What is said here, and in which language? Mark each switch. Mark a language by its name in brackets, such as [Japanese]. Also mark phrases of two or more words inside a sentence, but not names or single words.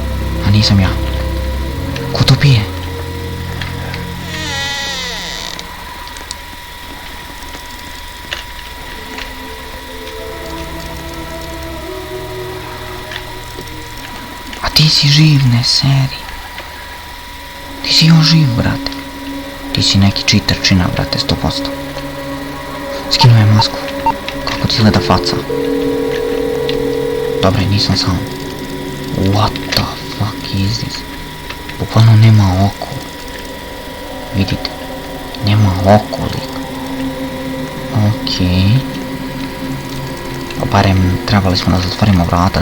[Serbian] A nisam ja. Ko to pije? Ti si živ, ne seri. Ti si još živ, brate. Ti si neki cheaterčina, brate, 100%. Skinuo je masku. Kako ti izgleda faca? Dobre, nisam sam. [English] What the fuck is this? [Serbian] Bukvalno nema oko. Vidite. Nema oko, lik. Okej. Barem trebali smo da zatvorimo vrata.